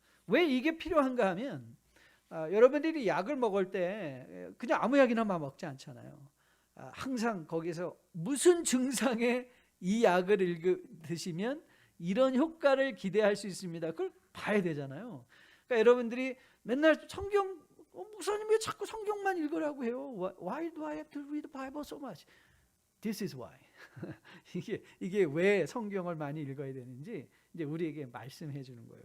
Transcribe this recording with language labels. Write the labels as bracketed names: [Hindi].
[Korean] 왜 이게 필요한가 하면 여러분들이 약을 먹을 때 그냥 아무 약이나 막 먹지 않잖아요. 항상 거기서 무슨 증상에 이 약을 드시면 이런 효과를 기대할 수 있습니다. 그걸 봐야 되잖아요. 그러니까 여러분들이 맨날 성경, 목사님 왜 자꾸 성경만 읽으라고 해요? [English] Why do I have to read the Bible so much? This is why. [Korean] 이게 왜 성경을 많이 읽어야 되는지 이제 우리에게 말씀해 주는 거예요.